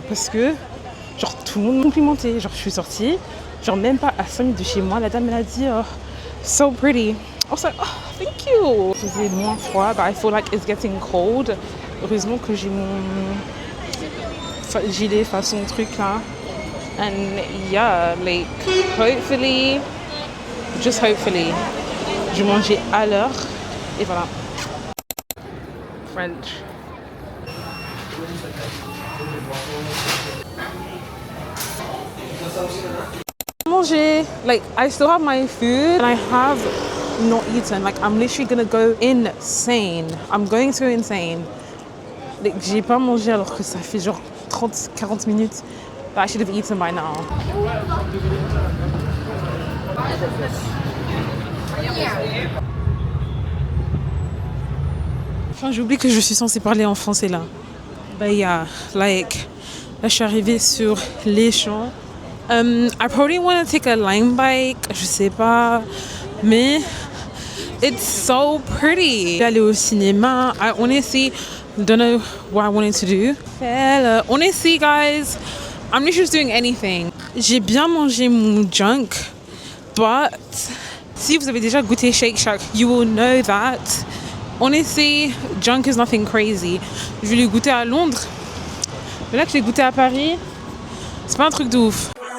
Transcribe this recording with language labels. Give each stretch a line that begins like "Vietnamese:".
French: Parce que, genre, tout le monde me complimentait. Genre, je suis sortie, genre, même pas à 5 minutes de chez moi, la dame, elle a dit,
English: oh, so pretty. I was like, oh, thank you.
French: Il faisait moins froid,
English: but I feel like it's getting cold.
French: Heureusement que j'ai mon gilet façon truc là.
English: And yeah, like, hopefully, just hopefully,
French: je vais manger à l'heure. Et voilà.
English: French.
French: Manger.
English: Like, I still have my food and I have not eaten. Like, I'm literally gonna go insane. I'm going to go insane.
French: Like, j'ai pas mangé alors que ça fait genre 30-40 minutes.
English: But I should have eaten by now.
French: Enfin, j'oublie que je suis censée parler en français là.
English: But yeah, like,
French: là je suis arrivée sur les champs.
English: I probably want to take a Lime bike,
French: je sais pas, mais
English: it's so pretty.
French: Aller au cinéma,
English: I honestly don't know what I wanted to do. Honestly, guys, I'm not just doing anything.
French: J'ai bien mangé mon junk,
English: but
French: si vous avez déjà goûté
English: Shake Shack, you will know that honestly, junk is nothing crazy.
French: Je vais le goûter à Londres, mais là que je l'ai goûté à Paris, c'est pas un truc de ouf.